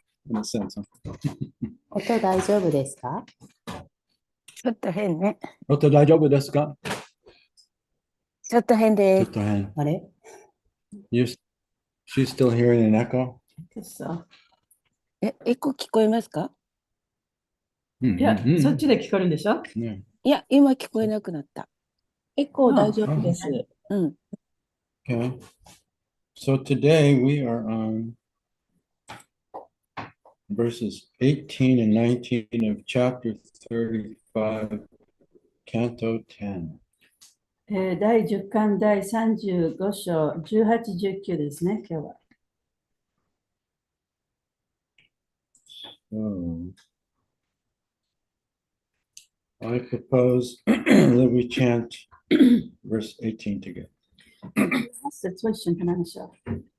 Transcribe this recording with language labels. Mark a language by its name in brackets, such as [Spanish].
[English] In a sense, huh? [Japanese] 音大丈夫ですか？ちょっと変ね。音大丈夫ですか？ちょっと変ちょです。っと変。あれ [English] She's still hearing an echo? [Japanese] そうエコ聞こえますか？いや、そっちで聞こえるんでしょ？ [English] Yeah. [Japanese] いや、今聞こえなくなった。エコー大丈夫です。うん。 [English] Okay. So today we are on verses 18 and 19 of chapter 35, canto 10. [Japanese] 第10巻第35章18、19ですね、今日は。 [English] So I propose that we chant verse 18 together. [Japanese] 8節を一緒に唱えましょう。